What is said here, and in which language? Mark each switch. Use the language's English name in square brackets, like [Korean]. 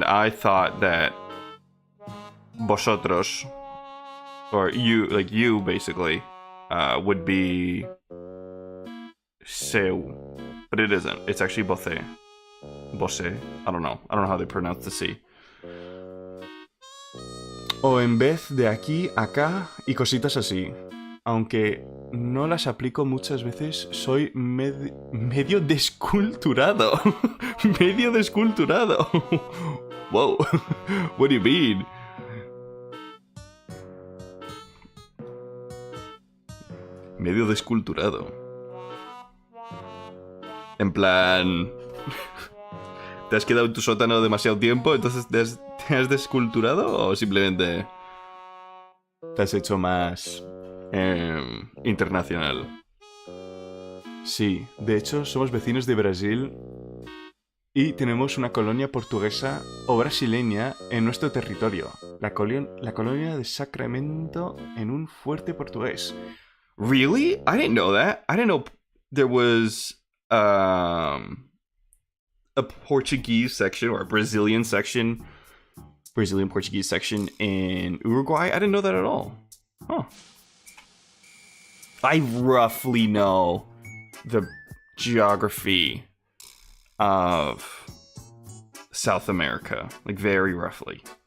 [English] and I thought that vosotros, or you, like you basically, would be seu, but it isn't. It's actually voce. Voce. I don't know. I don't know how they pronounce the C. [Spanish] O en vez de aquí, acá y cositas así. Aunque no las aplico muchas veces, soy medio desculturado. Medio desculturado. [English] Whoa. What do you mean? [Spanish] Medio desculturado. En plan... ¿Te has quedado en tu sótano demasiado tiempo? ¿Entonces te has desculturado? ¿O simplemente te has hecho más internacional? Sí, de hecho somos vecinos de Brasil y tenemos una colonia portuguesa o brasileña en nuestro territorio. La colonia de Sacramento en un fuerte portugués. [English] Really? I didn't know that. I didn't know there was a Portuguese section or a Brazilian section, Brazilian Portuguese section in Uruguay. I didn't know that at all. Huh. I roughly know the geography of South America, like very roughly.